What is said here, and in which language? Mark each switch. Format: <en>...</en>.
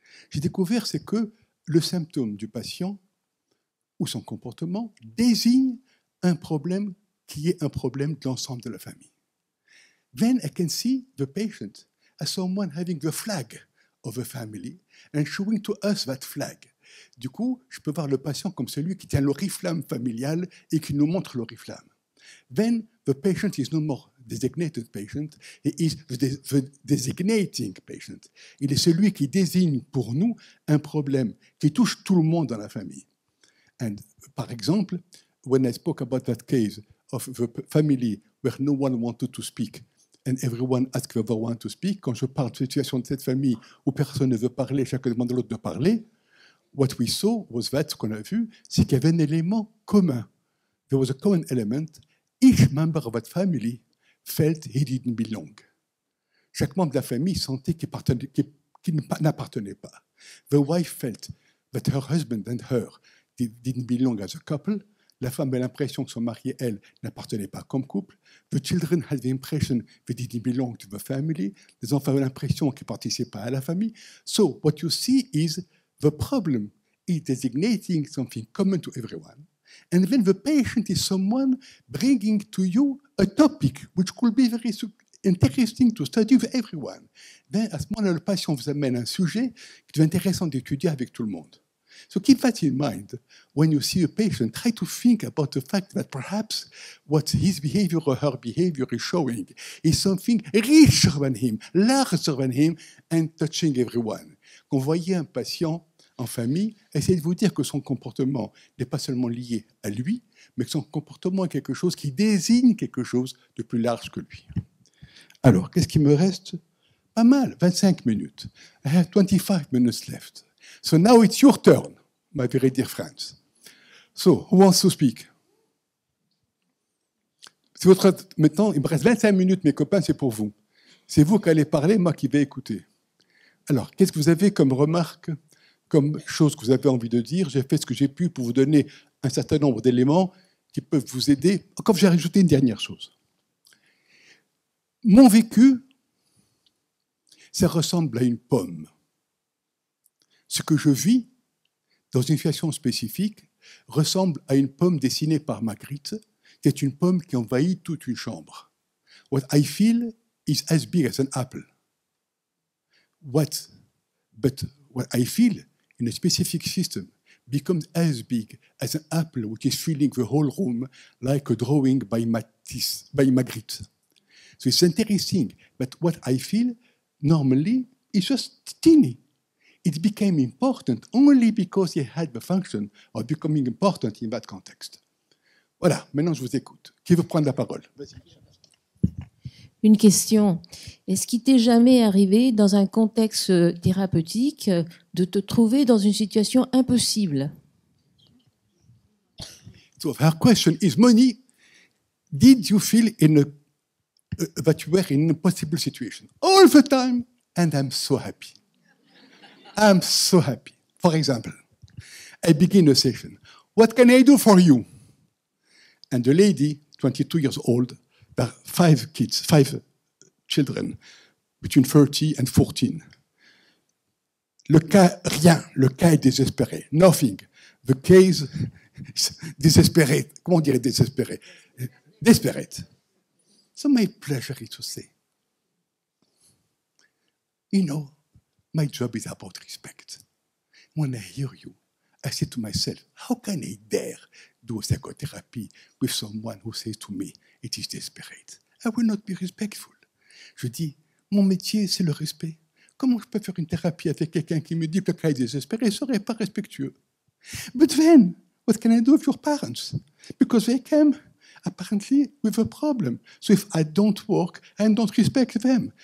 <fr>J'ai découvert, c'est que le symptôme du patient ou son comportement désigne un problème qui est un problème de l'ensemble de la famille.</fr> <en>Then I can see the patient as someone having the flag of the family and showing to us that flag.</en> <fr>Du coup, je peux voir le patient comme celui qui tient l'oriflamme familial et qui nous montre l'oriflamme.</fr> <en>Then the patient is no more designated patient, he is the designating patient.</en> <fr>Il est celui qui désigne pour nous un problème qui touche tout le monde dans la famille.</fr> <en>And,</en> <fr>par exemple,</fr> <en>when I spoke about that case of the family where no one wanted to speak</en> <fr>and everyone asked the other one to speak, quand je parle de situation de cette famille où personne ne veut parler, chacun demande à l'autre de parler,</fr> <en>what we saw was that,</en> <fr>ce qu'on a vu, c'est qu'il y avait un élément commun.</fr> <en>There was a common element. Each member of that family felt he didn't belong.</en> <fr>Chaque membre de la famille sentait qu'il n'appartenait pas.</fr> <en>The wife felt that her husband and her didn't belong as a couple.</en> <fr>La femme a l'impression que son mari et elle n'appartenaient pas comme couple.</fr> <en>The children had the impression they didn't belong to the family.</en> <fr>Les enfants avaient l'impression qu'ils ne participaient pas à la famille.</fr> <en>So what you see is the problem is designating something common to everyone. And then the patient is someone bringing to you a topic which could be very interesting to study with everyone.</en> <fr>Then, à ce moment-là, le patient vous amène un sujet qui est intéressant d'étudier avec tout le monde.</fr> <en>So keep that in mind when you see a patient. Try to think about the fact that perhaps what his behavior or her behavior is showing is something richer than him, larger than him, and touching everyone.</en> <fr>Quand vous voyez un patient en famille, essayez de vous dire que son comportement n'est pas seulement lié à lui, mais que son comportement est quelque chose qui désigne quelque chose de plus large que lui. Alors, qu'est-ce qui me reste? Pas mal,</fr> <en>25 minutes. I have 25 minutes left. So now it's your turn, my very dear friends. So, who wants to speak?</en> <fr>Maintenant, il me reste 25 minutes, mes copains, c'est pour vous. C'est vous qui allez parler, moi qui vais écouter. Alors, qu'est-ce que vous avez comme remarque, comme chose que vous avez envie de dire? J'ai fait ce que j'ai pu pour vous donner un certain nombre d'éléments qui peuvent vous aider. Encore, j'ai rajouté une dernière chose. Mon vécu, ça ressemble à une pomme. Ce que je vis dans une situation spécifique ressemble à une pomme dessinée par Magritte, qui est une pomme qui envahit toute une chambre.</fr> <en>What I feel is as big as an apple. But what I feel in a specific system becomes as big as an apple which is filling the whole room like a drawing by Magritte. So it's interesting, but what I feel normally is just teeny. It became important only because it had the function of becoming important in that context.</en> <fr>Voilà, maintenant je vous écoute. Qui veut prendre la parole? Vas-y. Une question. Est-ce qu'il t'est jamais arrivé, dans un contexte thérapeutique, de te trouver dans une situation impossible?</fr> <en>So her question is, Moni, did you feel that you were in a possible situation? All the time, and I'm so happy. I'm so happy. For example, I begin a session. What can I do for you? And the lady, 22 years old, there are 5 children, between 30 and 14.</en> <fr>Le cas, rien. Le cas est désespéré.</fr> <en>Nothing. The case is</en> <fr>désespéré. Comment on dirait désespéré?</fr> <en>Desperate. So my pleasure is to say, you know, my job is about respect. When I hear you, I say to myself, how can I dare do psychotherapy with someone who says to me, it is desperate? I will not be respectful.</en> <fr>Je dis, mon métier, c'est le respect. Comment je peux faire une thérapie avec quelqu'un qui me dit que le cas est désespéré? Je ne serais pas respectueux.</fr> <en>But then, what can I do with your parents? Because they came apparently with a problem. So if I don't work, I don't respect them.</en>